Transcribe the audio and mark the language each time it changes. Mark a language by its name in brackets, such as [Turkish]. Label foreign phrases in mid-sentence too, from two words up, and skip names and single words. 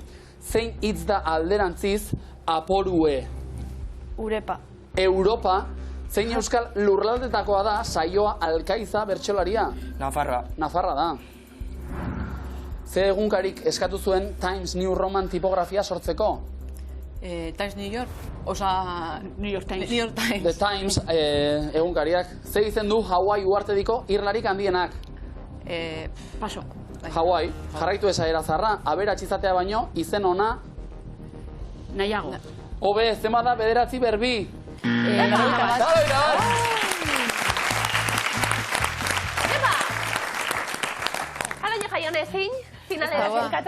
[Basque] Zein hitz da alderantziz Aporue? Urepa. Europa. Zein euskal lurraldetakoa da Saioa Alkaiza bertsolaria? Nafarroa. Nafarra da. Ze egunkarik eskatu zuen Times New Roman tipografia sortzeko? Times New York. Osa... New York Times. New York Times. The Times egunkariak. Ze izen du Hawaii uhartediko irlarik handienak? Paso. Hawaii, jarraitu esaera zarra, aberats izatea baino, izen ona... Nahiago. Hobe, zenbat da 9 berbi? Alaino Jaione ezin, finalera zirkatu.